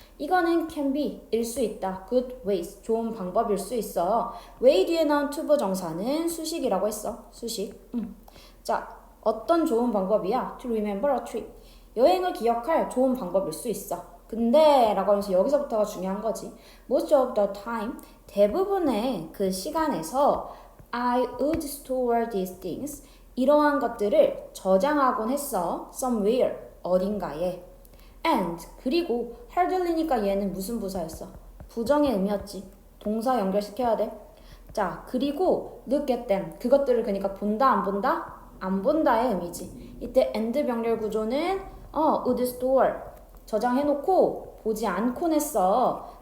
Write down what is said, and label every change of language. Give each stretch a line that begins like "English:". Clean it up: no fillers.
Korean: 이거는
English: can be
Korean: 일 수 있다.
English: good ways
Korean: 좋은 방법일 수 있어. way 뒤에 나온 to 부정사는 수식이라고 했어. 수식. 자, 어떤 좋은 방법이야?
English: to remember a trip
Korean: 여행을 기억할 좋은 방법일 수 있어. 근데 라고 하면서 여기서부터가 중요한 거지.
English: most of the time
Korean: 대부분의 그 시간에서
English: I would store these things
Korean: 이러한 것들을 저장하곤 했어. somewhere 어딘가에. and 그리고 hardly니까 얘는 무슨 부사였어? 부정의 의미였지. 동사 연결시켜야 돼. 자, 그리고
English: look at them
Korean: 그것들을 그러니까 본다 안 본다? 안 본다의 의미지. 이때 and 병렬 구조는
English: would store
Korean: 저장해놓고 보지 않곤 했어.